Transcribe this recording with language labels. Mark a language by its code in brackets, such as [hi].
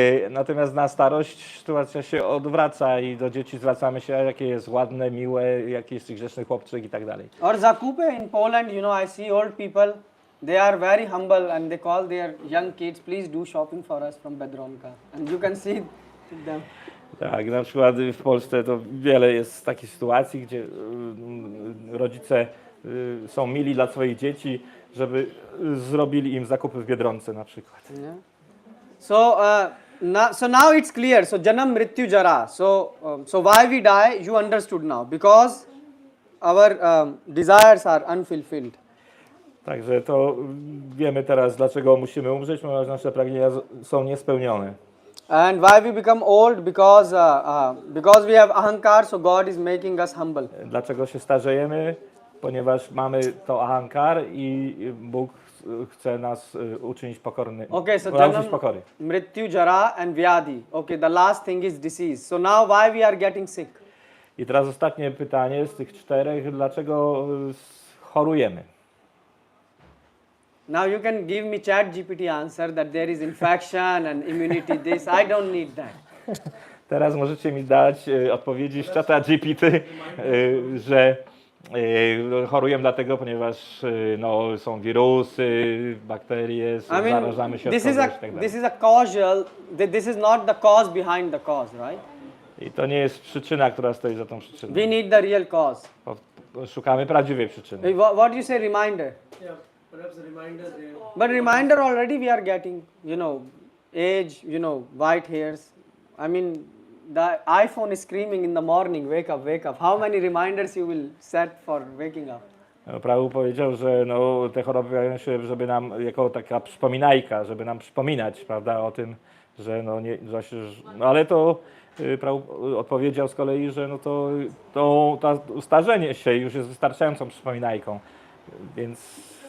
[pl] Natomiast na starość sytuacja się odwraca i do dzieci zwracamy się, jakie jest ładne, miłe, jaki jest grzeczny chłopczyk i tak dalej. [en] Or zakupy in Poland, I see old people, they are very humble and they call their young kids, please do shopping for us from Biedronka. And you can see them. [pl] Tak, na przykład w Polsce to wiele jest takich sytuacji, gdzie rodzice są mili dla swoich dzieci, żeby zrobili im zakupy w Biedronce na przykład. [en] Yeah. So now it's clear. So janam mrityu jara. So why we die? You understood now because our desires are unfulfilled. [pl] Także to wiemy teraz, dlaczego musimy umrzeć, ponieważ nasze pragnienia są niespełnione. [en] And why we become old? Because we have ahankar, so God is making us humble. [pl] Dlaczego się starzejemy? Ponieważ mamy to ahankar i Bóg chce nas uczynić pokorny. [en] Okay, so janam, mrityu, jara and vyadi. Okay, the last thing is disease. So now why we are getting sick? [pl] I teraz ostatnie pytanie z tych czterech, dlaczego chorujemy? [en] Now you can give me ChatGPT answer that there is infection and immunity this. I don't need that. [pl] Teraz możecie mi dać odpowiedzi z czata GPT, że chorujemy dlatego, ponieważ są wirusy, bakterie, zarażamy się od kogoś i tak dalej. [en] This is a causal, this is not the cause behind the cause, right? [pl] I to nie jest przyczyna, która stoi za tą przyczyną. [en] We need the real cause. [pl] Szukamy prawdziwej przyczyny. [en] What do you say, reminder? Yeah, perhaps a reminder there. But reminder already we are getting, age, white hairs. I mean, the iPhone is screaming in the morning, wake up, wake up. How many reminders you will set for waking up? [pl] Prawo powiedział, że te choroby pojawiają się, żeby nam, jako taka przypominajka, żeby nam przypominać, prawda, o tym, że ale to Prawo odpowiedział z kolei, że to starzenie się już jest wystarczającą przypominajką, więc...